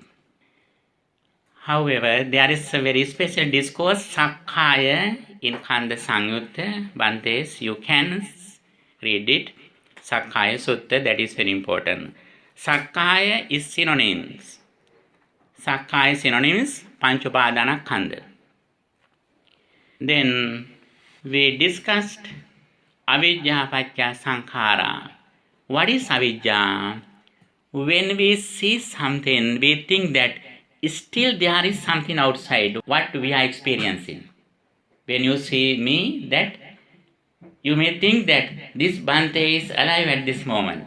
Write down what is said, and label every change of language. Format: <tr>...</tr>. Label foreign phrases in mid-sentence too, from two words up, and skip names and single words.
<en>However, there is a very special discourse, Sakkaya, in Khanda Samyutta, Bhantes, you can read it. Sakkaya Sutta, that is very important. Sakkaya is synonyms. Sakkaya synonyms, Pancupadanakkhanda. Then we discussed</en> <pi>avidya paccaya sankhara.</pi> <en>What is avidya? When we see something, we think that still there is something outside what we are experiencing. When you see me, that you may think that this Bhante is alive at this moment.</en>